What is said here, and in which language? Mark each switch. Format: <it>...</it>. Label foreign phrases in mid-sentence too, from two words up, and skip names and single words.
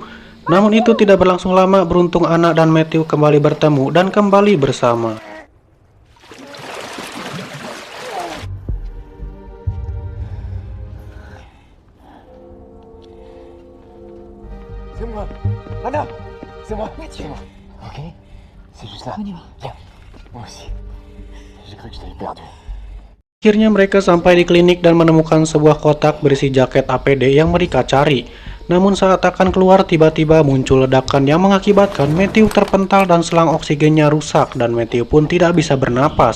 <id>Namun itu tidak berlangsung lama, beruntung Anna dan Matthew kembali bertemu dan kembali bersama.</id> <fr>C'est moi. Anna, c'est moi. C'est moi. Ok. C'est juste là. Viens. Moi aussi. J'ai cru que je t'avais perdu.</fr> <id>Akhirnya mereka sampai di klinik dan menemukan sebuah kotak berisi jaket APD yang mereka cari. Namun saat akan keluar tiba-tiba muncul ledakan yang mengakibatkan Matthew terpental dan selang oksigennya rusak dan Matthew pun tidak bisa bernapas.</id>